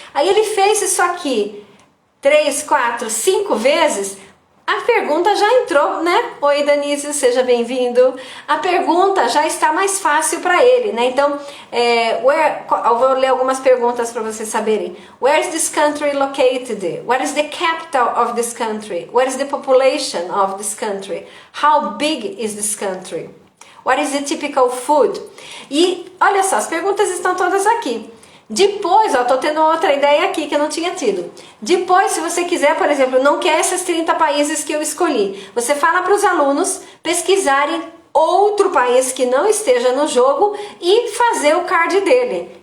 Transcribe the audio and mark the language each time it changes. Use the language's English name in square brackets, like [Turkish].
[Portuguese] Aí ele fez isso aqui 3, 4, 5 vezes, a pergunta já entrou, né? Oi, Danísio, seja bem-vindo. A pergunta já está mais fácil para ele, né? Então, eu vou ler algumas perguntas para vocês saberem. [English] Where is this country located? What is the capital of this country? What is the population of this country? How big is this country? What is the typical food? [Portuguese] E olha só, as perguntas estão todas aqui. Depois, ó, tô tendo outra ideia aqui que eu não tinha tido. Depois, se você quiser, por exemplo, não quer esses 30 países que eu escolhi, você fala para os alunos pesquisarem outro país que não esteja no jogo e fazer o card dele.